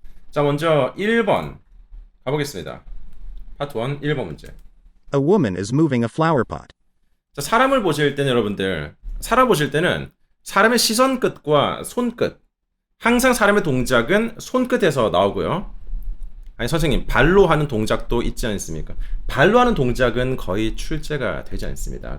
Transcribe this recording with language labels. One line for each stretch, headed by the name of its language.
Korean: 자, 먼저 1번 가보겠습니다. 파트 1, 1번 문제.
English: A woman is moving a flower pot.
Korean: 자, 사람을 보실 때는 여러분들, 사람 보실 때는 사람의 시선 끝과 손끝, 항상 사람의 동작은 손끝에서 나오고요. 아니, 선생님, 발로 하는 동작도 있지 않습니까? 발로 하는 동작은 거의 출제가 되지 않습니다.